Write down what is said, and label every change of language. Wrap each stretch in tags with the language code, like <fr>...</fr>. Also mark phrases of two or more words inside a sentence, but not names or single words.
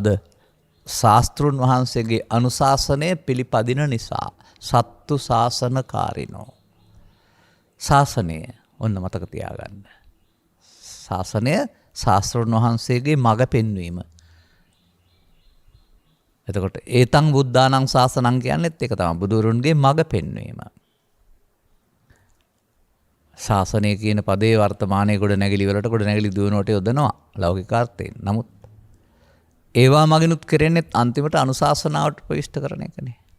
<si>ශාස්ත්‍රුන් වහන්සේගේ අනුශාසනය පිළිපදින නිසා.</si> <pi>සත්තු ශාසනකාරිනෝ.</pi> <si>ශාසනය ඔන්න මතක තියාගන්න. ශාසනය ශාස්ත්‍රුන් වහන්සේගේ මඟ පෙන්වීම. එතකොට</si> <pi>ඒතං බුද්ධානං ශාසනං</pi> <si>කියන්නේත් ඒක තමයි බුදුරුන්ගේ මඟ පෙන්වීම. ශාසනය කියන පදේ වර්තමානයේ ගොඩ නැගිලි වලට ගොඩ නැගිලි දුවනට යොදනවා ලෞකික අර්ථයෙන්. නමුත් ඒවා මගිනුත් කරන්නේත් අන්තිමට අනුශාසනාවට ප්‍රවිෂ්ඨ කරන එකනේ.</si>